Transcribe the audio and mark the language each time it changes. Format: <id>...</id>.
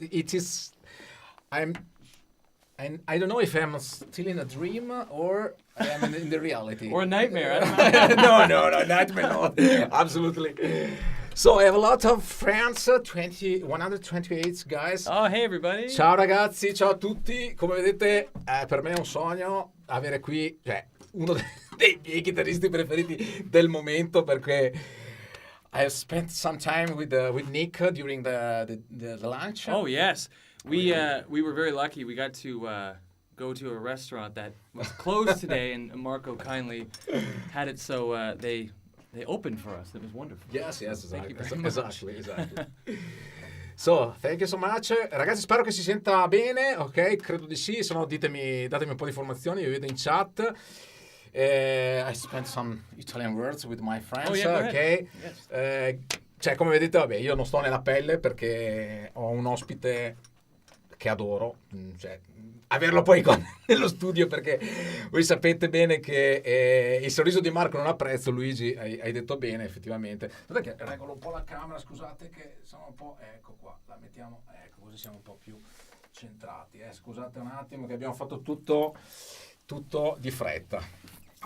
<en>It is, I don't know if I'm still in a dream or I am in the reality. Or a nightmare. I don't know. No, nightmare, no. Absolutely. So I have a lot of friends, 128 guys. Oh, hey everybody.</en> <it>Ciao ragazzi, ciao a tutti. Come vedete, per me è un sogno avere qui uno dei miei chitarristi preferiti del momento, perché</it> <en>I have spent some time with Nick during the lunch. Oh yes, we were very lucky. We got to go to a restaurant that was closed today, and Marco kindly had it so they opened for us. It was wonderful. Yes, exactly. Exactly. So, thank you so much.</en> <it>Ragazzi, spero che si senta bene, ok? Credo di sì, se no datemi un po' di informazioni, vi vedo in chat.</it> <en>I spent some Italian words with my friends, ok? Yes.</en> <it>Cioè, come vedete, vabbè, io non sto nella pelle perché ho un ospite che adoro, cioè, averlo poi nello studio, perché voi sapete bene che il sorriso di Marco non ha prezzo. Luigi, hai detto bene, effettivamente. Guardate che regolo un po' la camera, scusate che sono un po', ecco qua, la mettiamo, ecco, così siamo un po' più centrati, scusate un attimo che abbiamo fatto tutto di fretta.</it>